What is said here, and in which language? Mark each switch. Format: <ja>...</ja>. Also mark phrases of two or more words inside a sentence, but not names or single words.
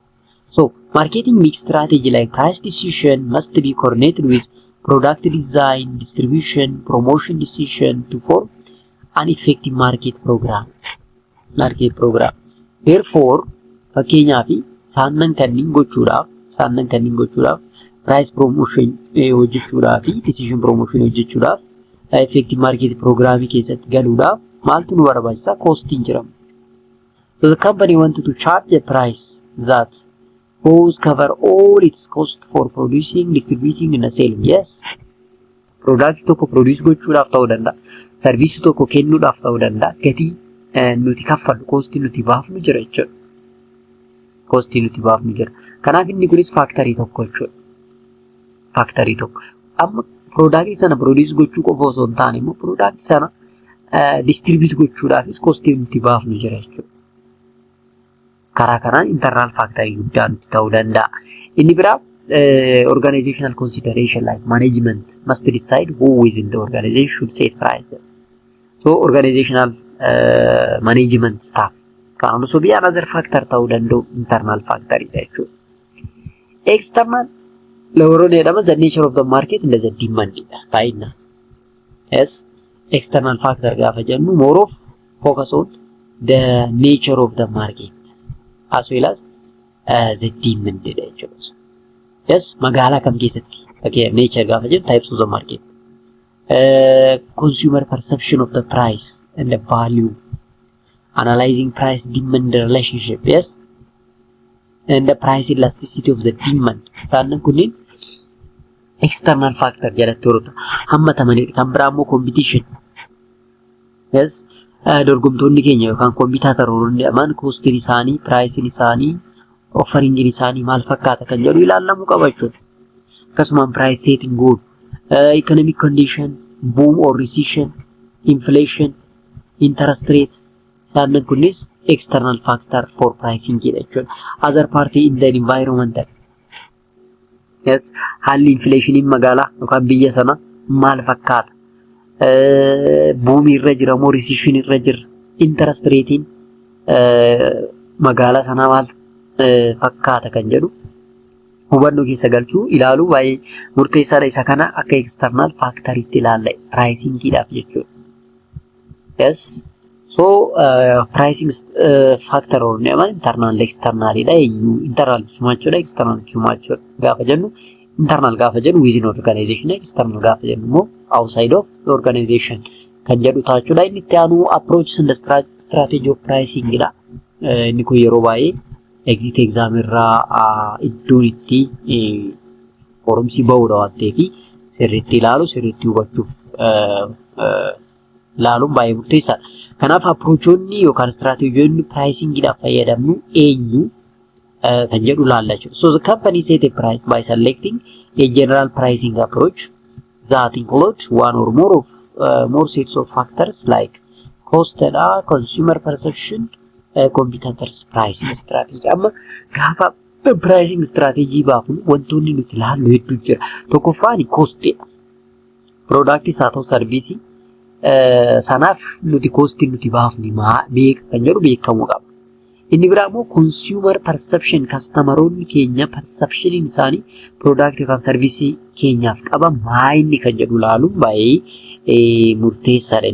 <en>So marketing mix strategy like price decision must be coordinated with product design, distribution, promotion decision to form an effective market program. Therefore,</en> <om>fakkeenyaaf saannan kanniin gochuudhaaf</om> <en>price promotion</en> <om>hojjechuudhaaf</om> <en>decision promotion</en> <om>hojjechuudhaaf</om> <en>effective market program</en> <om>keessatti galuudhaaf maaltu nu barbaachisa? Costing jedhama.</om> <en>So the company wanted to charge a price that both cover all its cost for producing, distributing and selling. Yes.</en> <om>Product tokko produce gochuudhaaf ta'uu danda'a. Service tokko kennuudhaaf ta'uu danda'a. Gatii nuti kaffallu cost nuti baafnu jira jechuudha. Cost nuti baafnu jira. Kanaaf inni kunis factory tokko jechuudha. Factory tokko. Amma product sana produce gochuu qofa osoo hin taane immoo product sana distribute gochuudhaafis cost nuti baafnu jira jechuudha. Karaa kanaan</om> <en>internal factory</en> <om>guddaa nuti ta'uu danda'a. Inni biraa</om> <en>organizational consideration like management must decide who within the organization should set price. So organizational management staff can also be another factor to internal factor. External the nature of the market and the demand. Yes, external factor more of focus on the nature of the market as well as the demand. Yes,</en> <om>magala kam keessatti</om> <en>okay nature</en> <om>gaafa jedhu</om> <en>types of the market, consumer perception of the price and the value, analyzing price demand relationship, yes, and the price elasticity of the demand.</en> <om>Saanan kunin</om> <en>external factor</en> <om>jalatti horata hammatamanii kan biraa immoo competition.</om> <en>Yes,</en> <om>dorgomtoonni keenya yookaan kompitaatoroonni amaan costiin isaanii, pricing isaanii, offering isaanii maal fakkaata kan jedhu ilaalamuu qaba jechuudha.</om> <en>Akkasumas price setting goal, economic condition, boom or recession, inflation, interest rate,</en> <om>saanan kunis</om> <en>external factor for pricing jechuudha. Other party in the environmental.</en> <om>Yes, haalli inflation in magaalaa yookaan biyya sana maal fakkaata, boom irra jira moo recession irra jira,</om> <en>interest rate</en> <om>in magaalaa sana maal fakkaata kan jedhu hubannoo keessa galchuu ilaaluu baay'ee murteessaadha. Isa kana akka</om> <en>external factor</en> <om>itti ilaalla pricing dhaaf jechuudha.</om> <en>Yes, so pricing factor or internal external dha.</en> <om>Internal sumachuudha, external sumachuudha gaafa jennu internal gaafa jennu</om> <en>within organization,</en> <om>external gaafa jennu immoo</om> <en>outside of the organization</en> <om>kan jedhu taachuudha. Inni itti aanu</om> <en>approach and strategy of pricing dha.</en> <om>Inni kun yeroo baay'ee</om> <en>exit exam</en> <om>irraa iddoon itti forumsi ba'uudha waan ta'eef sirriitti ilaalu, sirriitti hubachuuf ilaaluun baay'ee murteessaadha. Kanaaf approachonni yookaan strategiyoonni pricing dhaaf fayyadamnu eenyu kan jedhu ilaalla jechuudha.</om> <en>So the company set a price by selecting a general pricing approach that includes one or more sets of factors like cost and consumer perception, competitors pricing strategy.</en> <om>Amma gaafa</om> <en>pricing strategy</en> <om>baafnu wantoonni nuti ilaallu hedduu jira. Tokkoffaan cost product isaa ta'u service sanaaf nuti cost nuti baafni meeqa kan jedhu beekamuu qaba. Inni biraa immoo</om> <en>consumer perception,</en> <om>customeronni keenya perception isaanii product yookaan service keenyaaf qaban maayinni kan jedhu ilaaluun baay'ee murteessaadha.</om>